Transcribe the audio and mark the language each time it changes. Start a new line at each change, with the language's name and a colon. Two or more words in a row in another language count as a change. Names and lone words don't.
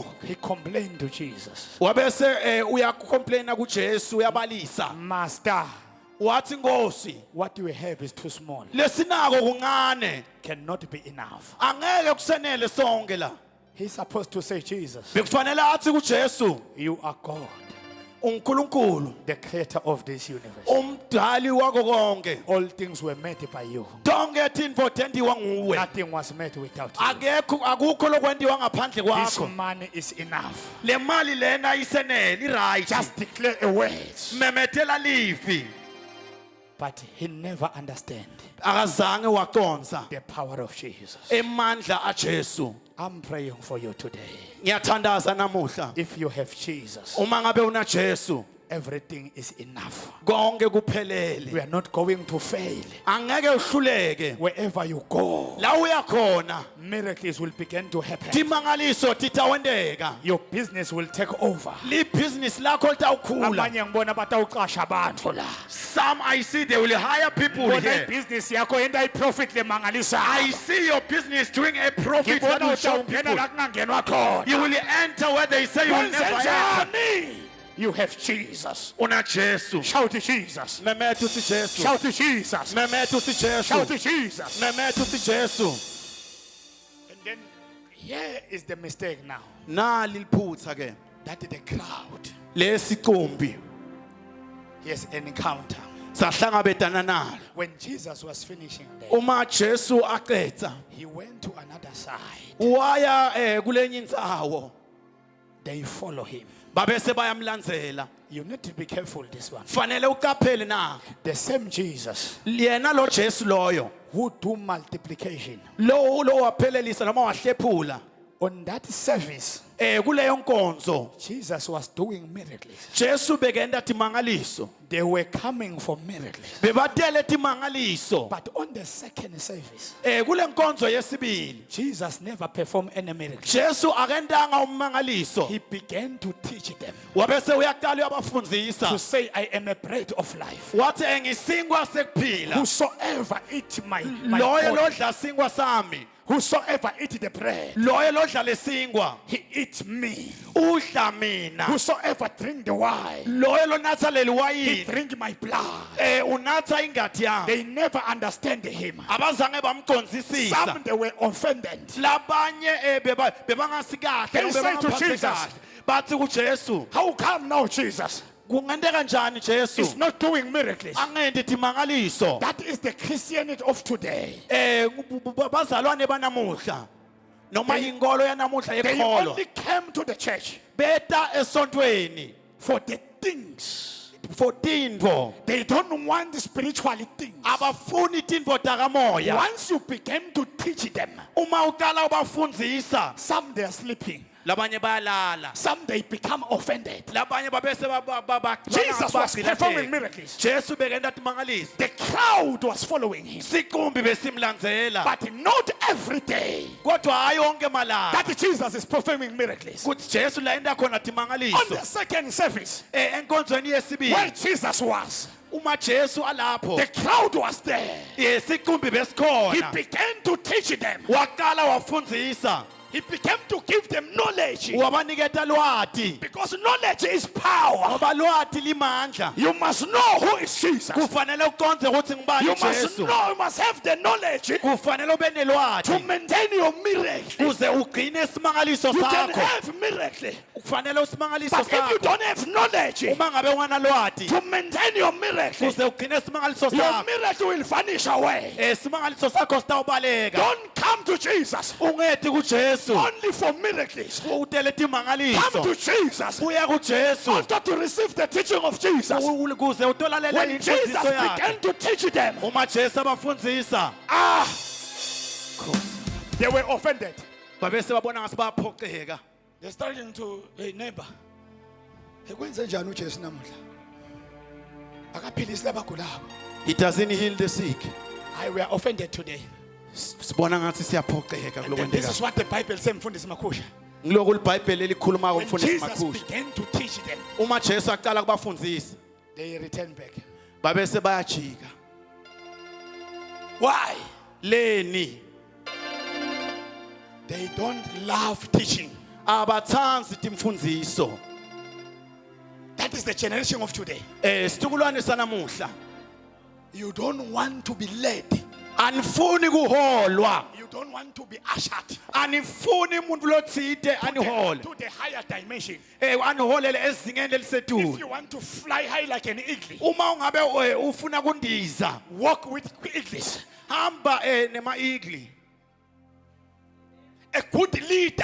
English: He complained to Jesus,
Swati: Wabese uyacomplaina kuJesu uyabalisa.
English: Master,
Swati: Wathi Nkosi,
English: what you have is too small,
Swati: lesinako kuncane.
English: cannot be enough.
Swati: Angeke kusenele sonke la.
English: He's supposed to say, Jesus,
Swati: Bekufanele athi kuJesu,
English: you are God,
Swati: uNkulunkulu,
English: the creator of this universe.
Swati: umdali wako konke.
English: All things were made by you.
Swati: Tonke tinfo tendiwa nguwe.
English: Nothing was made without you.
Swati: Akekho akukho lokwendiwa ngaphandle
English: This
Swati: kwakho.
English: money is enough.
Swati: Le mali lena isenele,
English: right. Just declare a word.
Swati: Memetela livi.
English: But he never understand
Swati: Akazange waconza
English: the power of Jesus.
Swati: emandla aJesu.
English: I'm praying for you today.
Swati: Ngiyathandaza namuhla.
English: If you have Jesus,
Swati: Uma ngabe una Jesu,
English: everything is enough.
Swati: konke kuphelele.
English: We are not going to fail.
Swati: Angeke uhluleke.
English: Wherever you go,
Swati: La uya khona,
English: miracles will begin to happen.
Swati: timangaliso titawendeka.
English: Your business will take over.
Swati: Libhizinisi lakho litawukhula. Abanye ngibona batawuqasha abantu la.
English: Some I see they will hire people
Swati: Ngibona
English: here.
Swati: ibhizinisi yakho yenda iprofit lemangalisayo.
English: I see your business doing a profit that
Swati: Ngibona
English: will show
Swati: utawungena
English: people.
Swati: la kungangenwa khona.
English: You will enter where they say you will never enter. Wenzenjani? You have Jesus.
Swati: Una Jesu.
English: Shout to Jesus.
Swati: Memethu si Jesu.
English: Shout to Jesus.
Swati: Memethu si
English: Shout
Swati: Jesu.
English: to Jesus.
Swati: Memethu si Jesu.
English: And then here is the mistake now.
Swati: Nali liphutha ke.
English: That the crowd
Swati: Lesiqumbi
English: has an encounter.
Swati: sahlangabetana nalo.
English: When Jesus was finishing there,
Swati: Uma Jesu aqedza,
English: he went to another side.
Swati: waya kulenye indzawo.
English: They follow him.
Swati: Babese bayamlandzela.
English: You need to be careful this one.
Swati: Fanele uqaphele na.
English: The same Jesus
Swati: Yena lo Jesu loyo.
English: who do multiplication
Swati: Lo waphelelisa noma wahlephula.
English: on that service,
Swati: Kuleyo nkonzo,
English: Jesus was doing miracles.
Swati: Jesu bekenda timangaliso.
English: They were coming for miracles.
Swati: Bebatele timangaliso.
English: But on the second service,
Swati: Kule nkonzo yesibili,
English: Jesus never performed any miracle.
Swati: Jesu akendanga umangaliso.
English: He began to teach them
Swati: Wabese uyaqala
English: to
Swati: uyabafundisa.
English: say, I am a bread of life.
Swati: Wathi engisingwa sekuphila.
English: Whosoever eat my
Swati: Loye
English: body,
Swati: lodla singwa sami.
English: whosoever eat the bread,
Swati: Loye lodla lesingwa.
English: he eats me.
Swati: Udla mina.
English: Whosoever drink the wine,
Swati: Loye lonatha leli
English: he
Swati: wayini.
English: drink my blood.
Swati: Unatha ingati yami.
English: They never understand him.
Swati: Abazange bamqondzisisa.
English: Some they were offended.
Swati: Labanye bebangasi
English: They
Swati: kahle.
English: say to
Swati: bebangaphathi
English: Jesus,
Swati: kahle. Bathi kuJesu,
English: How come now, Jesus
Swati: kungenteka njani Jesu?
English: is not doing miracles?
Swati: Angendi timangaliso.
English: That is the Christianity of today.
Swati: Bazalwane banamuhla. Noma
English: They-
Swati: inkolo yanamuhla
English: They
Swati: yekholo.
English: only came to the church
Swati: Beta esontweni
English: for the things.
Swati: for tintfo.
English: They don't want the spiritual things.
Swati: Abafuni tintfo takamoya.
English: Once you begin to teach them,
Swati: Uma uqala ubafundisa,
English: some they are sleeping,
Swati: labanye bayalala.
English: some they become offended.
Swati: Labanye babese
English: Jesus was performing miracles.
Swati: Jesu bekenda timangaliso.
English: The crowd was following him,
Swati: Siqumbi besimlandzela.
English: but not every day
Swati: Kodwa hayi onke malanga.
English: that Jesus is performing miracles.
Swati: Kuthi Jesu la enda khona
English: On
Swati: timangaliso.
English: the second service,
Swati: Enkonzweni
English: where
Swati: yesibili.
English: Jesus was,
Swati: Uma Jesu alapho.
English: the crowd was there.
Swati: Siqumbi
English: He
Swati: besikhona.
English: began to teach them.
Swati: Waqala wafundisa.
English: He began to give them knowledge,
Swati: Wabaniketa lwati.
English: because knowledge is power.
Swati: Ngoba lwati limandla.
English: You must know who is Jesus.
Swati: Kufanele uqonde ukuthi
English: You
Swati: ngibani
English: must
Swati: Jesu.
English: know, you must have the knowledge
Swati: Kufanele ube
English: to
Swati: nelwati
English: maintain your miracle.
Swati: kuze ugcine isimangaliso
English: You can
Swati: sakho.
English: have miracle,
Swati: Kufanele usimangaliso
English: but if you
Swati: sakho.
English: don't have knowledge
Swati: Uma ngabe ungana lwati
English: to maintain your miracle,
Swati: kuze ugcine isimangaliso
English: your
Swati: sakho.
English: miracle will vanish away.
Swati: Isimangaliso sakho sitawubaleka.
English: Don't come to Jesus
Swati: Ungeti kuJesu.
English: only for miracles.
Swati: Utele
English: Come
Swati: timangaliso.
English: to Jesus
Swati: Uya kuJesu.
English: also to receive the teaching of Jesus.
Swati: Kuze utolalela
English: When Jesus
Swati: imfundiso yakhe.
English: began to teach them,
Swati: Uma Jesu abafundisa.
English: they were offended.
Swati: Babese babona ngase bayaphoxeka.
English: They started to, hey neighbor,
Swati: ekwenze njani uJesu namuhla? Akaphilisi labagulayo.
English: He doesn't heal the sick. I were offended today.
Swati: Sibona ngathi siyaphoxeka
English: And then this is
Swati: kulokwenteka.
English: what the Bible says,
Swati: Mfundisi Makhusha. Ngiloko iBhayibheli elikhuluma
English: When
Swati: kumfundisi
English: Jesus
Swati: Makhusha.
English: began to teach them,
Swati: Uma Jesu aqala kubafundisa,
English: they returned back.
Swati: babese bayajika.
English: Why?
Swati: Leni
English: They don't love teaching.
Swati: abathanzi timfundiso.
English: That is the generation of today.
Swati: Situkulwane sanamuhla.
English: You don't want to be led.
Swati: Anifuni kuholwa.
English: You don't want to be ushered
Swati: Anifuni umuntu lotsite anihole.
English: to the higher dimension.
Swati: Aniholele ezingeni
English: If
Swati: elisetulu.
English: you want to fly high like an eagle,
Swati: Uma ungabe ufuna kundiza,
English: walk with eagles.
Swati: hamba nema eagle.
English: A good leader